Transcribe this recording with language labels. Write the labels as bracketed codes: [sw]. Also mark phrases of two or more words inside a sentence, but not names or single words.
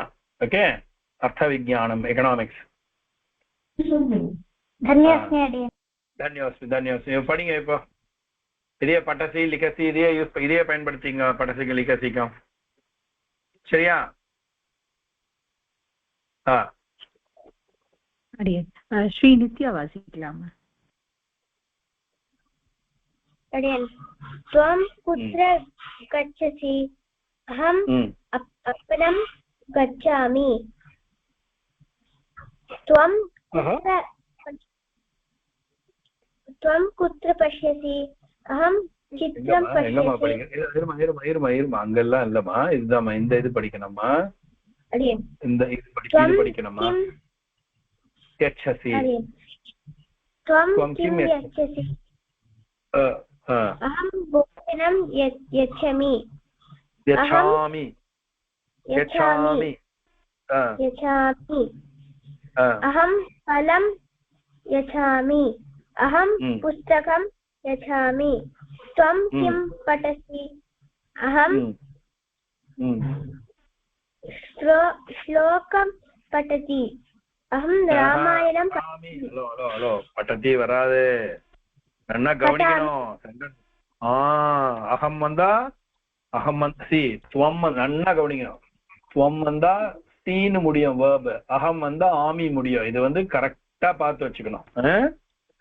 [ta] ஓகே, அர்த்த விஞ்ஞானம் எக்கனாமிக்ஸ். தன்யவாஸ்மி. படிங்க. இப்போ இதே [sa] पठसि लिखसि [ta] இதே பயன்படுத்திங்க. பட்டசிக்கு லிகசிக்கும். சரியா? ஸ்ரீ நித்யா வாசிக்கலாமா? [sa] त्वं कुत्र गच्छसि? अहम् आपणं गच्छामि. त्वं कुत्र पश्यसि? अहं चित्रं पश्यामि. [ta] அங்கெல்லாம் இல்லம்மா, இதுதாம்மா. இந்த இது படிக்கணும்மா. இந்த இது படிக்கணுமா? [sa] गच्छसि. त्वं किं गच्छसि? अहं भोजनं यच्छामि. अहं फलं यच्छामि. अहं पुस्तकं यच्छामि. त्वं किं पठसि? अहं श्लोकं पठति. अहं रामायणं पठति. वरादे [ta] நன்னா கவனிக்கணும். அகம் வந்தா சி. துவம் நன்னா கவனிக்கணும். துவம் வந்தா சீன்னு முடியும் வேர்பு. அகம் வந்தா ஆமி முடியும். இது வந்து கரெக்டா பார்த்து வச்சுக்கணும்.